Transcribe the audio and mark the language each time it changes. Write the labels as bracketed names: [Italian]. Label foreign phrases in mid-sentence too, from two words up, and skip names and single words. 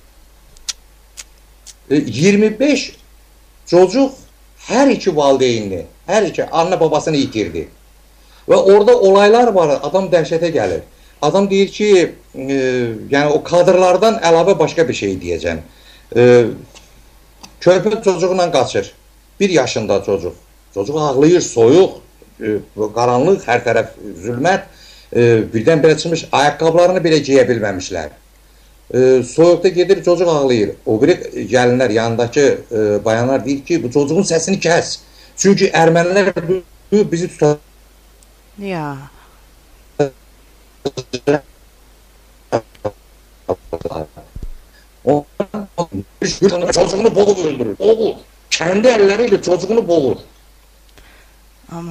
[Turkish] 25 çocuk her iki valideynini, her iki anne babasını yitirdi. Ve orada olaylar var, [Azerbaijani] adam dəhşətə gəlir. Adam deyir ki, yani o kadrlardan əlavə [Turkish] başka bir şey diyeceğim. [Azerbaijani] Körpə çocuğunla qaçır. 1 yaşında çocuk. Çocuk ağlayır, soyuq, qaranlıq, hər tərəf zülmət. Birdən-birə çıxmış, ayaqqabılarını belə giyə bilməmişlər. Soyuqda gedir, çocuk ağlayır. O biri gəlinlər, yanındakı bayanlar deyir ki, bu çocuğun səsini kəs. Çünki ermənilər bizi tutar. Ya. [Turkish] Çocuğunu boğur öldürür. Boğur. Kendi elleriyle çocuğunu boğur. Aman